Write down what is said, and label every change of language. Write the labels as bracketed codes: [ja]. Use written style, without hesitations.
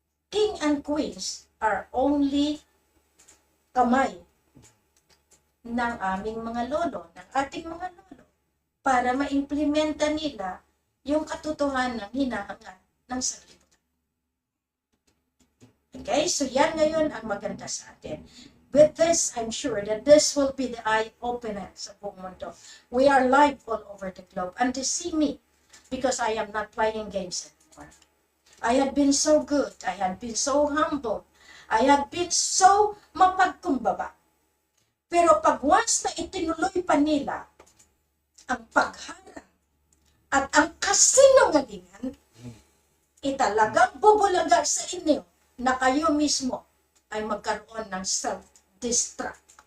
[en] King and Queens are only [tl] kamay ng aming mga lolo, ng ating mga lolo, para ma-implementa nila yung katotohanan ng hinahangad ng sanlibutan. Okay, so yan ngayon ang maganda sa atin. [en] With this, I'm sure that this will be the eye-opener [tl] sa buong mundo. [en] We are live all over the globe. And to see me, because I am not playing games anymore. I had been so good. I had been so humble. I had been so mapagkumbaba. [tl] Pero pag once na itinuloy pa nila ang pagharang at ang kasinungalingan, italagang bubulaga sa inyo na kayo mismo ay magkaroon ng self-destruct.